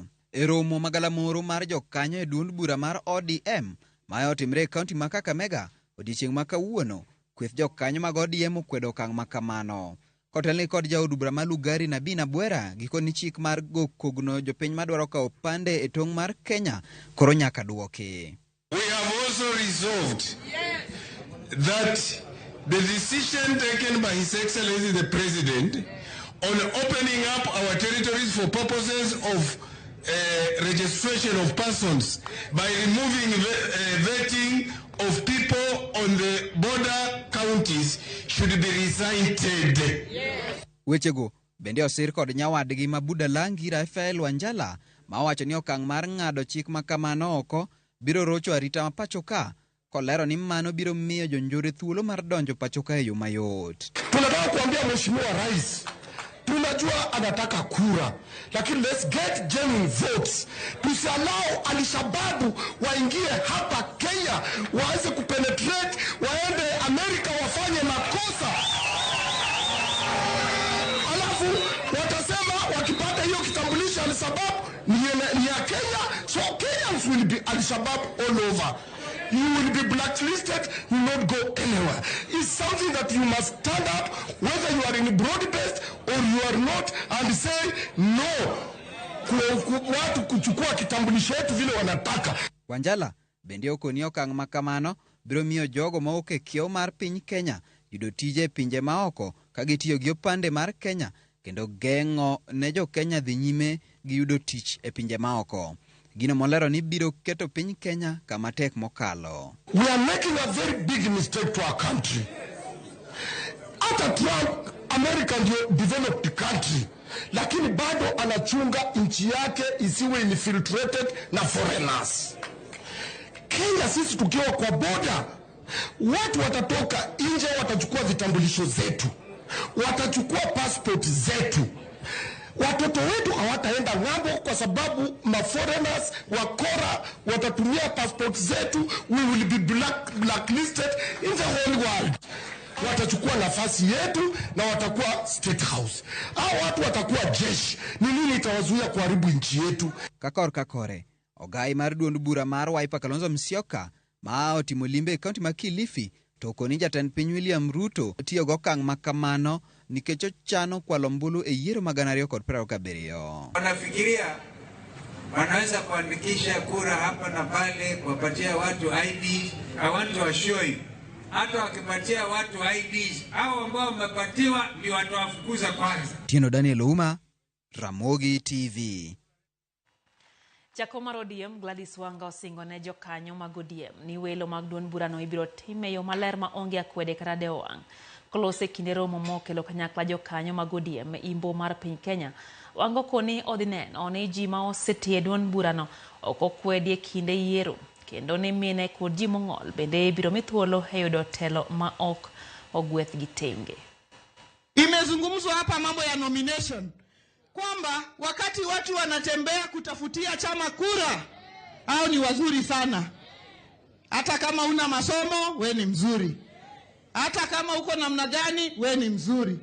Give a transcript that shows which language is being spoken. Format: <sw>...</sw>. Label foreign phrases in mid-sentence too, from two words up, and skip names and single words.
<luo>E romo magalamoro mar jokanyo e duond bura mar ODM ma otimre e kaunti ma Kakamega odiechieng' ma kawuono, kweth jokanyo mag ODM okwedo okang' makamano. Kotelni kod jaod bura ma Lugari Nabina Bwera gikoni chik mar go kogno jopiny madwaro kawo pande e tong' mar Kenya koro nyaka duoki.</luo> <en>We have also resolved that the decision taken by His Excellency the President on opening up our territories for purposes of registration of persons by removing vetting of people on the border counties should be recited.</en> <luo>Wechego bende osir kod nyawadgi Mabuda Langi Rafael Wanjala ma wacho ni okang' mar ng'ado chik makamano oko biro rocho arita ma pachoka, kolero ni mano biro miyo jonjore thuolo mar donjo pachoka e yo mayot.</luo> <sw>Tunataka kuambia Mheshimiwa Rais, tunajua anataka kura, lakini</sw> <en>let's get genuine votes.</en> <sw>Tusiallow Al-Shabaab waingie hapa Kenya, waanze kupenetrate, waende Amerika wafanye makosa. Alafu watasema wakipata hiyo kitambulisho Al-Shabaab ni ya Kenya,</sw> <en>so Kenyans will be Al-Shabaab all over. You will be blacklisted, you will not go anywhere. It's something that you must stand up, whether you are in broad-based or you are not, and say no.</en> <sw>Watu kuchukua kitambulisho yetu vile wanataka.</sw> <luo>Wanjala bende okoni okang' makamano biro miyo jogo mawuok e kiewo mar piny Kenya yudo tije e pinje maoko ka gitiyo gi opande mar Kenya kendo geng'o ne jo Kenya dhi nyime gi yudo tich e pinje maoko. Gino molero ni biro keto piny Kenya kama tek mokalo.</luo> <en>We are making a very big mistake to our country.</en> <sw>Hata Trump, America ndio</sw> <en>developed country,</en> <sw>lakini bado anachunga nchi yake isiwe infiltrated na foreigners. Kenya sisi tukiwa kwa border, watu watatoka nje, watachukua vitambulisho zetu, watachukua passport zetu. Watoto wetu hawataenda ng'ambo kwa sababu foreigners wakora watatumia passport zetu.</sw> <en>We will be blacklisted in the whole world.</en> <sw>Watachukua nafasi yetu na watakuwa state house. Hao watu watakuwa jeshi. Ni nini itawazuia kuharibu nchi yetu?</sw> <luo>Kakore ogai mar duond bura mar Wiper Kalonzo Musyoka ma otimo limbe e kaunti ma Kilifi to okoni jatend piny William Ruto tiyo go okang' makamano nikech ochano kwalo mbulu e yiero mag 2027.</luo> <sw>Wanafikiria wanaweza kuandikisha kura hapa na pale, kuwapatia watu ID.</sw> <en>I want to assure you,</en> <sw>hata wakipatia watu IDs, hao ambao wamepatiwa ndio watawafukuza kwanza.</sw> <luo>Tieno Daniel Ouma, Ramogi TV. Jakom mar ODM Gladys Wanga osingo ne jokanyo mag ODM ni welo mag duond burano ibiro tim e yo maler ma onge akwede kata dewo wang'. Kolose kinde romo mokelo kanyakla jokanyo mag ODM e imbo mar piny Kenya, Wanga koni odhi neno ni ji ma osetie duond burano ok okwedi e kinde yiero, kendo ni mine kod ji mong'ol bende ibiro mi thuolo e yudo telo ma ok ogweth gi tenge.</luo> <sw>Imezungumzwa hapa mambo ya nomination, kwamba wakati watu wanatembea kutafutia chama kura, hao ni wazuri sana. Hata kama una masomo, we ni mzuri. Hata kama uko namna gani, we ni mzuri.</sw>